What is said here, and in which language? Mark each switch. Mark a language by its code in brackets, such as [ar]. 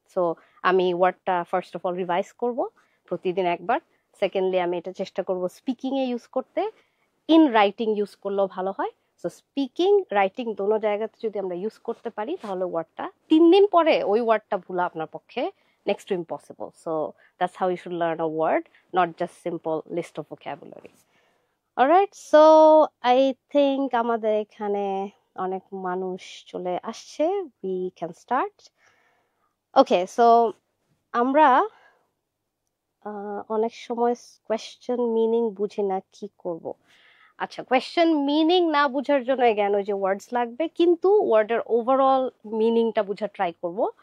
[bn] So আমি ওয়ার্ডটা first of all revise করব প্রতিদিন একবার। সেকেন্ডলি আমি এটা চেষ্টা করব স্পিকিং এ ইউজ করতে, ইন রাইটিং ইউজ করলেও ভালো হয়। সো স্পিকিং রাইটিং দোনো জায়গাতে যদি আমরা ইউজ করতে পারি তাহলে ওয়ার্ডটা 3 দিন পরে ওই ওয়ার্ডটা ভুলা আপনার পক্ষে [en] next to impossible. So that's how you should learn a word, not just simple list of vocabulary. Alright, so I think [bn] আমাদের এখানে অনেক মানুষ চলে আসছে, [en] we can start. Okay, so [bn] আমরা অনেক সময় কোয়েশ্চেন মিনিং বুঝি না, কি করব? আচ্ছা, কোয়েশ্চেন মিনিং না বুঝার জন্য জ্ঞান ওই যে ওয়ার্ডস লাগবে, কিন্তু ওয়ার্ডের ওভারঅল মিনিংটা বুঝার ট্রাই করব।